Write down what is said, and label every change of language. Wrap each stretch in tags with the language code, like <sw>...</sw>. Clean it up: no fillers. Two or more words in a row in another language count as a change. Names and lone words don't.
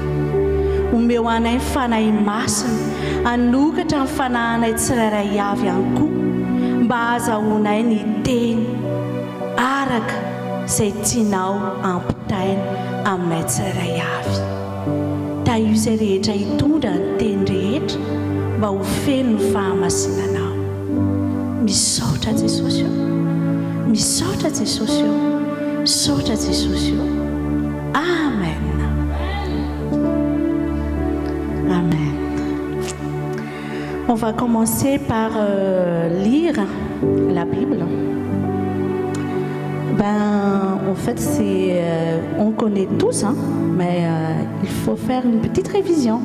<mg>Omeo anay ny fanahy masina, hanokatra ny fanahinay tsirairay avy ihany koa mba ahazahoanay ny teny araka izay tianao ampitaina aminay tsirairay avy. Taio izay rehetra hitondra ny teny rehetra mba ho feno ny fahamasinanao. Misaotra Jesosy io. Misaotra Jesosy io. Misaotra Jesosy io. Amen. Amen.</mg> <fr>On va commencer par lire la Bible. En fait, on connaît tous, hein, mais il faut faire une petite révision.</fr>